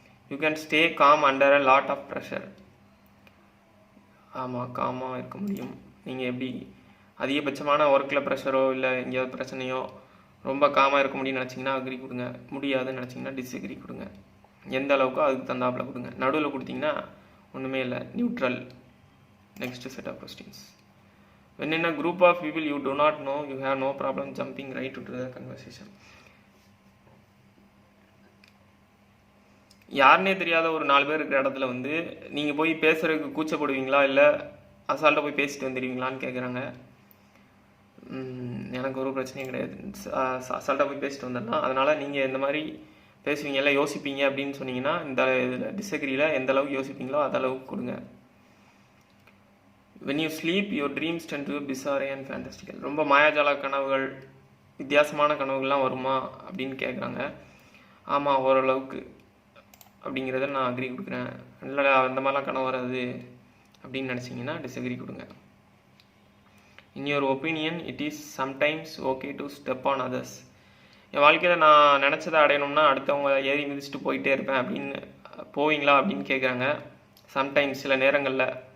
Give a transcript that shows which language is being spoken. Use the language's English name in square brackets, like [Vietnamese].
[English] You can stay calm under a lot of pressure. [Tamil] ஆமாம், காமாக இருக்க முடியும். நீங்கள் எப்படி அதிகபட்சமான ஒர்க்கில் ப்ரெஷரோ இல்லை எங்கேயாவது பிரச்சனையோ ரொம்ப காமாக இருக்க முடியும்னு நினச்சிங்கன்னா அக்ரி கொடுங்க. முடியாதுன்னு நினச்சிங்கன்னா டிஸ்அக்ரி கொடுங்க. எந்த அளவுக்கோ அதுக்கு தந்தாப்பில் கொடுங்க. நடுவில் கொடுத்தீங்கன்னா ஒன்றுமே இல்லை, neutral. [English] Next set of questions. When in a group of people you do not know, you have no problem jumping right into the conversation. [Tamil] யாருன்னே தெரியாத ஒரு 4 பேர் இருக்கிற இடத்துல வந்து நீங்கள் போய் பேசுகிறதுக்கு கூச்சப்படுவீங்களா இல்லை அசால்ட்டாக போய் பேசிட்டு வந்துடுவீங்களான்னு கேட்குறாங்க. எனக்கு ஒரு பிரச்சனையும் கிடையாது, அசால்ட்டாக போய் பேசிட்டு வந்துடலாம். அதனால் நீங்கள் இந்த மாதிரி பேசுவீங்க இல்லை யோசிப்பீங்க அப்படின்னு சொன்னீங்கன்னா இந்த இதில் டிஸ்அக்ரியில் எந்த அளவுக்கு யோசிப்பீங்களோ அந்த அளவுக்கு கொடுங்க. [English] when you sleep your dreams tend to be bizarre and fantastical. [Tamil] ரொம்ப மாயாஜால கனவுகள், வித்தியாசமான கனவுகள்லாம் வருமா அப்படின்னு கேட்குறாங்க. ஆமாம், ஓரளவுக்கு அப்படிங்கிறத நான் அக்ரி கொடுக்குறேன். இல்லை அந்த மாதிரிலாம் கனவு வராது அப்படின்னு நினச்சிங்கன்னா டிஸ்அக்ரி கொடுங்க. [English] in your opinion it is sometimes okay to step on others. [Tamil] என் வாழ்க்கையில் நான் நினச்சதை அடையணும்னா அடுத்தவங்க ஏறி மிதிச்சுட்டு போயிட்டே இருப்பேன் அப்படின்னு போவீங்களா அப்படின்னு கேட்குறாங்க. சம்டைம்ஸ், சில நேரங்களில்.